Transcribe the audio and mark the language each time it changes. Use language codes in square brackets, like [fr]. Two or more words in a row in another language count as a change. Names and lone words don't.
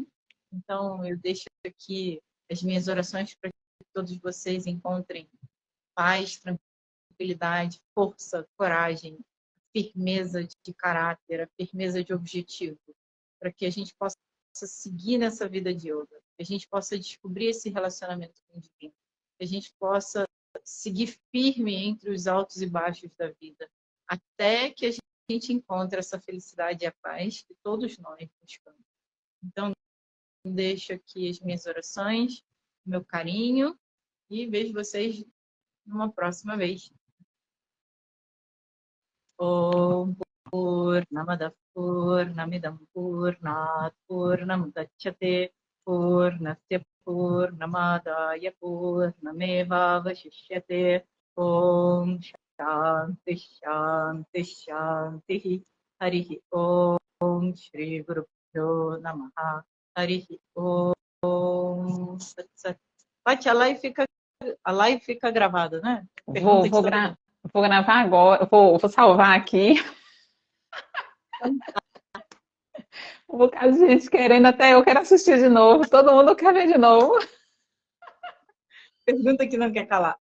[pt] Então, eu deixo aqui as minhas orações para que todos vocês encontrem paz, tranquilidade, força, coragem, firmeza de caráter, a firmeza de objetivo, para que a gente possa seguir nessa vida de yoga, que a gente possa descobrir esse relacionamento com o divino, que a gente possa seguir firme entre os altos e baixos da vida, até que a gente encontra essa felicidade e a paz que todos nós buscamos. Então, deixo aqui as minhas orações, meu carinho e vejo vocês numa próxima vez. [sa] ॐ पूर्णमदः पूर्णमिदं पूर्णात् पूर्णमुदच्यते पूर्णस्य पूर्णमादाय पूर्णमेव वशिष्यते ॐ शान्तिः शान्तिः शान्तिः हरिः ॐ श्री गुरु भ्यो नमः हरिः ॐ सत् सत्. [pt] Paty, a live fica gravada, né? Vou gravar agora, vou salvar aqui. Um bocado de gente querendo, até eu quero assistir de novo, todo mundo quer ver de novo. Pergunta que não quer calar.